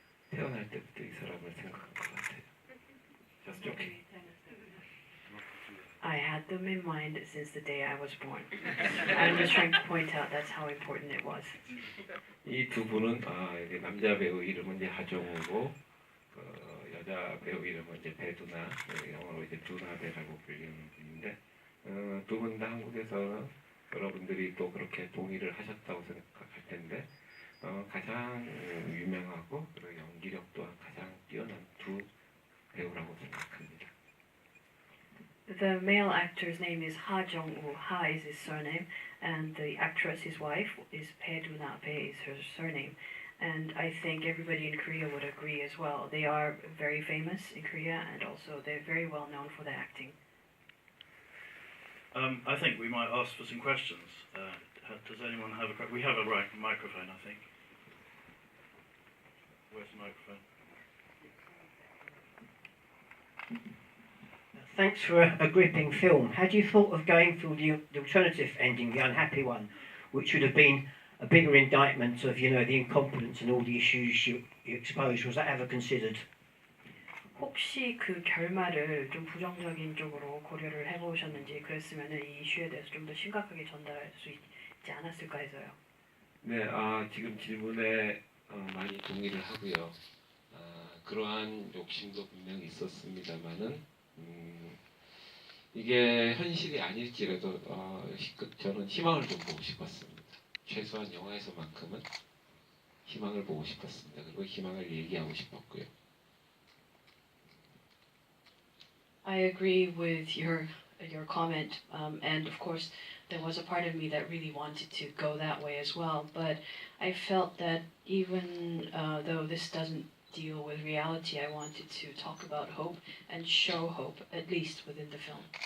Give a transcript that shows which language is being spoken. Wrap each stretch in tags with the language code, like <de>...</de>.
<ko>태어날 때부터 이 사람을 생각한 것 같아요.</ko> <en>Just joking. I had them in mind since the day I was born. I'm just trying to point out that's how important it was.</en> <ko>이 두 분은 이게 남자 배우 이름은 이제 하정우고 여자 배우 이름은 이제 배두나 영어로 이제 두나배라고 불리는 분인데 두 분 다 한국에서 여러분들이 또 그렇게 동의를 하셨다고 생각할 텐데 가장 유명하고 그리고 연기력 또한 가장 뛰어난 두 배우라고 생각합니다.</ko> <en>The male actor's name is Ha Jong-woo. Ha is his surname, and the actress, his wife, is Bae Doo-na. Is her surname. And I think everybody in Korea would agree as well. They are very famous in Korea, and also they're very well known for their acting. I think we might ask for some questions. Does anyone have a question? We have a microphone, I think. Where's the microphone? Thanks for a gripping film. Had you thought of going for the alternative ending, the unhappy one, which would have been a bigger indictment of, you know, the incompetence and all the issues you exposed. Was that ever considered?</en> <ko>혹시 그 결말을 좀 부정적인 쪽으로 고려를 해보셨는지 그랬으면 이 이슈에 대해서 좀 더 심각하게 전달할 수 있지 않았을까 해서요. 네, 지금 질문에 많이 동의를 하고요. 그러한 욕심도 분명히 있었습니다만은 이게 현실이 아닐지라도 저는 희망을 좀 보고 싶었습니다. 최소한 영화에서만큼은 희망을 보고 싶었습니다. 그리고 희망을 얘기하고 싶었고요.</ko> <en>I agree with your comment, and of course there was a part of me that really wanted to go that way as well. But I felt that even though this doesn't deal with reality, I wanted to talk about hope and show hope, at least within the film.</en>